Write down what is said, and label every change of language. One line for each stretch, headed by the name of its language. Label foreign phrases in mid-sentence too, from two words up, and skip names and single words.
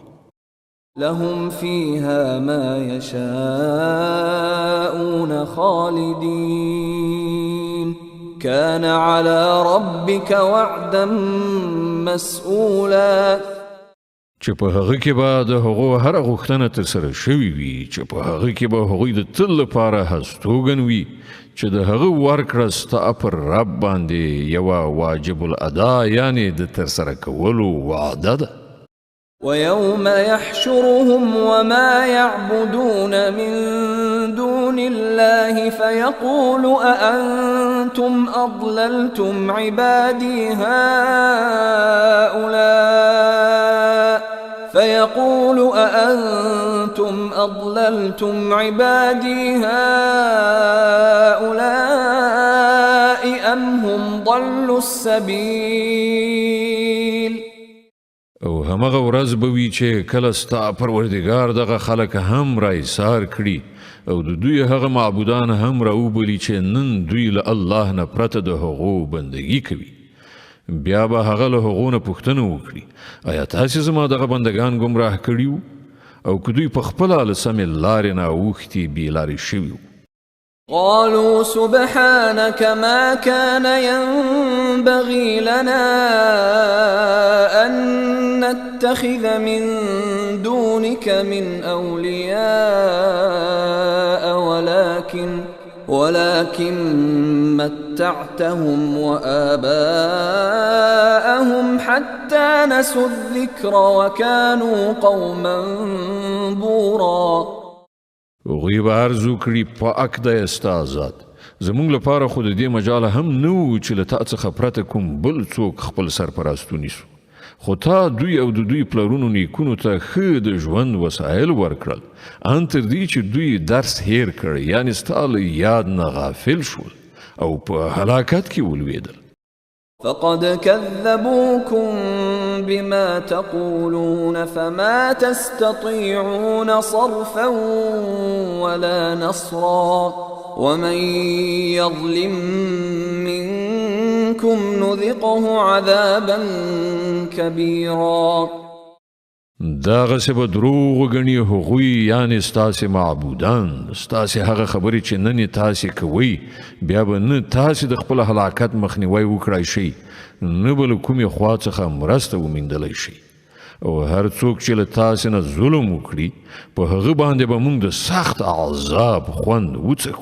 Arabic: لهم فيها ما يشاءون خالدين كان على ربك وعدا مسئولا.
Pashto: چې په هغه کې به د هغو هره غوښتنه ترسره شوې وي چې په هغه کې به هغوی د تل لپاره هستوګن وي چې د هغه ورکړه ستا پر رب باندې یوه واجب الادا یعنی د ترسره کولو وعده ده.
Arabic: ويوم يحشرهم وما يعبدون من دون الله فيقول أأنتم أضللتم عبادي هؤلاء أم هم ضلوا السبيل.
Pashto: او همغه ورځ به وي چې کله ستا پروردګار دغه خلک هم را ایثار کړي او د دوی هغه معبودان هم را وبلي چې نن دوی له الله نه پرته د هغو بندګي کوي. بیا به هغه له هغو نه پوښتنه وکړي آیا تاسې زما دغه بندګان ګمراه کړي وو او که دوی په خپله له سمې لارې نه اوښتي بې لارې شوي وو.
Arabic: قالوا سبحانك ما كان ينبغي لنا أن نتخذ من دونك من أولياء ولكن متعتهم وآباءهم حتى نسوا الذكر وكانوا قوما بورا.
Pashto: هغوی به عرض وکړي پاک دی ستا ذات زموږ لپاره خو د دې مجاله هم نه و چې له تا څخه پرته کوم بل څوک خپل سرپرست ونیسو خو تا دوی او د دوی پلرونو نیکونو ته ښه د ژوند وسایل ورکړل ان تر دې چې دوی درس هیر کړ یعنې ستا له یاد نه غافل شول او په هلاکت کې ولوېدل.
Arabic: فقد كذبوكم بما تقولون فما تستطيعون صرفا ولا نصرا ومن يظلم منكم نذقه عذابا كبيرا.
Pashto: داغسې به دروغ وګڼي هغوی یعنې ستاسې معبودان ستاسې هغه خبرې چې نن یې تاسې کوئ بیا به نه تاسې د خپل هلاکت مخنیوی وکړای شئ نه به له کومې خوا څخه مرسته وموندلی شئ او هر څوک چې له تاسې نه ظلم وکړي په هغه باندې به موږ د سخت عذاب خوند وڅکو.